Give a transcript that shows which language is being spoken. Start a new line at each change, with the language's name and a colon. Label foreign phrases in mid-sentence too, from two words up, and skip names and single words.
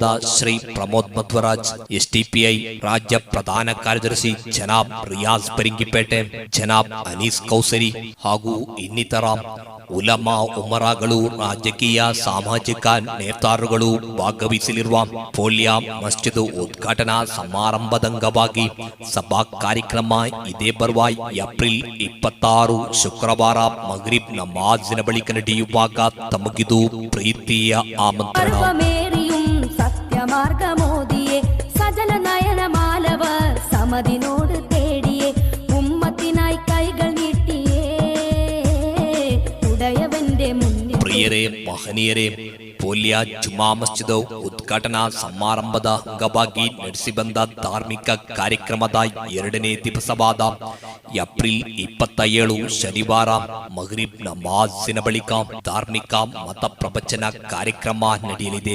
Kannada: ಶ್ರೀ ಪ್ರಮೋದ್ ಮಧ್ವರಾಜ್, ಎಸ್ಡಿಪಿಐ ರಾಜ್ಯ ಪ್ರಧಾನ ಕಾರ್ಯದರ್ಶಿ ಜನಾಬ್ ರಿಯಾಜ್ ಪೆರಿಂಗಿಪೇಟೆ, ಜನಾಬ್ ಅನೀಸ್ ಕೌಸರಿ ಹಾಗೂ ಇನ್ನಿತರ ಉಲಮಾ ಉಮರಾಗಳು, ರಾಜಕೀಯ ಸಾಮಾಜಿಕ ನೇತಾರರುಗಳು ಭಾಗವಹಿಸಲಿರುವ ಪೋಲಿಯಾ ಮಸ್ಜಿದ್ ಉದ್ಘಾಟನಾ ಸಮಾರಂಭದಂಗವಾಗಿ ಸಭಾ ಕಾರ್ಯಕ್ರಮ ಇದೇ ಬರುವ ಏಪ್ರಿಲ್ 26 ಶುಕ್ರವಾರ ಮಗ್ರಿಬ್ ನಮಾಜಿನ ಬಳಿಕ ನಡೆಯುವಾಗ ತಮಗಿದು ಪ್ರೀತಿಯ ಆಮಂತ್ರಣ.
Malayalam: സത്യമാർഗമോദിയെ സജല നയനമാലവർ സമതിനോട് തേടിയേ ഉമ്മത്തിനായി കൈകൾ നീട്ടിയേ ഉടയവന്റെ മുന്നിൽ.
Kannada: ಪ್ರಿಯರೇ, ಮಹನೀಯರೇ, ಪೋಲಿಯಾ ಜುಮಾ ಮಸ್ಜಿದ್ ಉದ್ಘಾಟನಾ ಸಮಾರಂಭದ ಅಂಗವಾಗಿ ನಡೆಸಿ ಬಂದ ಧಾರ್ಮಿಕ ಕಾರ್ಯಕ್ರಮದ 2ನೇ ದಿವಸವಾದ ಏಪ್ರಿಲ್ 27 ಶನಿವಾರ ಮಗ್ರಿಬ್ ನಮಾಜಿನ ಬಳಿಕ ಧಾರ್ಮಿಕ ಮತ ಪ್ರವಚನ ಕಾರ್ಯಕ್ರಮ ನಡೆಯಲಿದೆ.